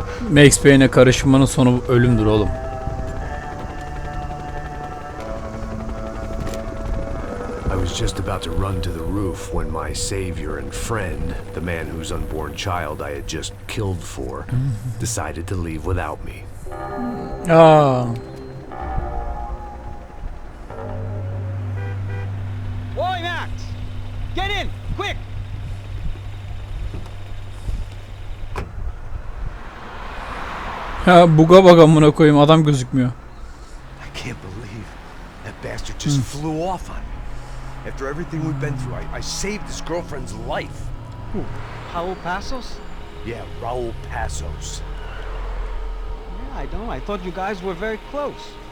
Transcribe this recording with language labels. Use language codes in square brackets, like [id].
[tr] Max Payne'e karışmanın sonu ölümdür oğlum. [en] I was just about to run to the roof when my savior and friend, the man whose unborn child I had just killed for, decided to leave without me. Aa. Oi, Max! Get in! Quick! [tr] Ha buga bak amına koyayım, adam gözükmüyor. [en] I can't believe that bastard just flew off on me. After everything we've been through, I saved his girlfriend's life. Who? Raul Passos? Yeah, Raul Passos. Yeah, I know. I thought you guys were very close.